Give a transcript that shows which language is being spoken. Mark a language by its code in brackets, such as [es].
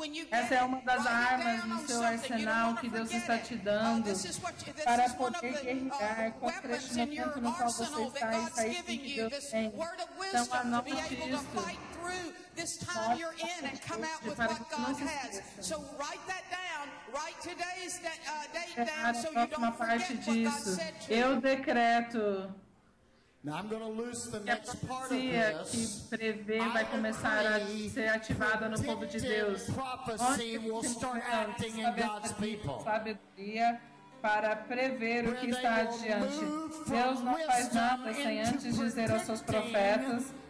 [pt] Essa é uma das armas no seu arsenal que Deus está te dando para poder guerrear contra este momento no qual você está e sair do que Deus tem. Então, anote isso. [en] This time you're in and come out with what God has. So write that down. Write today's date down so you don't forget what God said to you. [pt] Eu decreto. [en] Now I'm going to loose the next part of this. [pt] Que prevê vai começar a ser ativada no povo de Deus. [en] Prophecy will start acting in God's people. [pt] para prever o que está adiante. Deus não faz nada sem antes dizer aos seus profetas.